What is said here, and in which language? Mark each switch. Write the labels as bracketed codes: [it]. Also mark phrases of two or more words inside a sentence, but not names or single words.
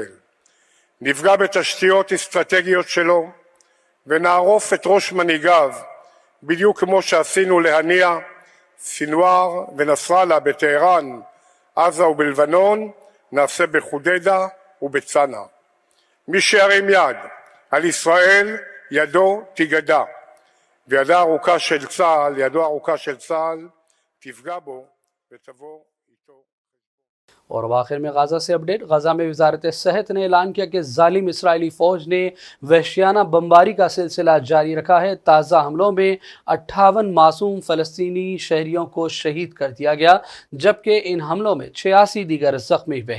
[he] נפגע בתשתיות אסטרטגיות שלו ונערוף את ראש מנהיגיו בדיוק כמו שעשינו להנייה, סינואר ונסראללה בטהרן, עזה ובלבנון, נעשה בחודדה ובצנע. מי שירים יד על ישראל ידו תיגדע, וידו הארוכה של צה"ל תפגע बो ותבוא איתו। [ur] اور اب آخر میں غزہ سے اپڈیٹ۔ غزہ میں وزارت صحت نے اعلان کیا کہ ظالم اسرائیلی فوج نے وحشیانہ بمباری کا سلسلہ جاری رکھا ہے. تازہ حملوں میں 58 معصوم فلسطینی شہریوں کو شہید کر دیا گیا، جبکہ ان حملوں میں 86 دیگر زخمی ہوئے ہیں.